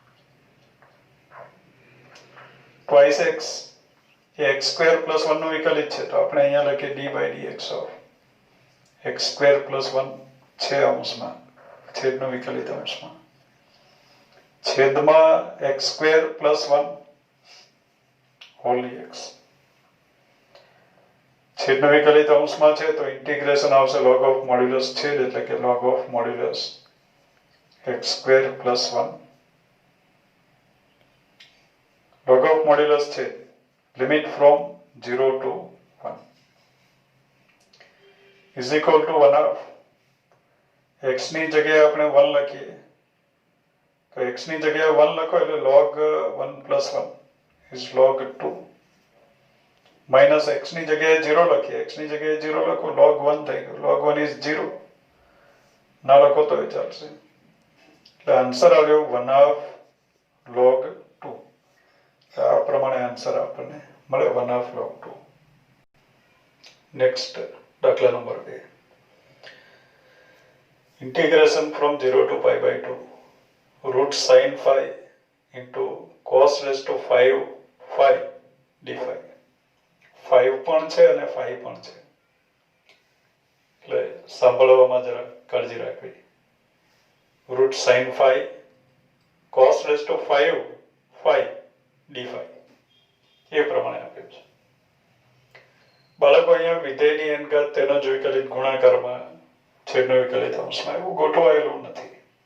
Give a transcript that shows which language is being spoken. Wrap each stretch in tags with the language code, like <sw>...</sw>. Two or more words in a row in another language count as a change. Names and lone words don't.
<en>twice x એ x square plus 1</en> <gu>નું વિકલિત છે તો આપણે અહીંયા લખીએ</gu> <en>d by dx of x square plus 1</en> <gu>છે અંશમાં, છેદનો વિકલિત અંશમાં, છેદમાં</gu> <en>x square plus 1 whole dx.</en> <gu>છેદનો વિકલિત અંશમાં છે તો ઇન્ટિગ્રેશન આવશે</gu> <en>log of modulus</en> <gu>છેદ એટલે કે</gu> <en>log of modulus x square plus 1 log of modulus છેદ limit from 0 to 1 is equal to 1/2.</en> <gu>x ની જગ્યાએ આપણે 1 લખીએ તો x ની જગ્યાએ 1 લખો એટલે</gu> <en>log 1 plus 1 is log 2 minus x</en> <gu>ની જગ્યાએ 0 લખીએ, x ની જગ્યાએ 0 લખો log 1 થઈ ગયું.</gu> <en>log 1 is 0</en> <gu>ના લખો તો એ ચાલશે. એટલે આન્સર આવ્યો 1/2 log 2. આ પ્રમાણે આન્સર આપણને મળે 1/2 log 2. નેક્સ્ટ દાખલા નંબર 2.</gu> <en>integration from 0 to pi by 2 root sin phi into cos raised to 5 phi d phi.</en> <gu>5 પણ છે અને phi પણ છે, એટલે સાંભળવામાં જરા કાળજી રાખવી.</gu> <en>root sine phi cos raise to 5 phi d phi</en> <gu>એ પ્રમાણે આપ્યું છે. બાળકો અહીંયા વિધેયની અંગત તેનો જ વિકલિત ગુણાકારમાં છેદનો વિકલિત અંશમાં એવું ગોઠવાયેલું નથી.</gu>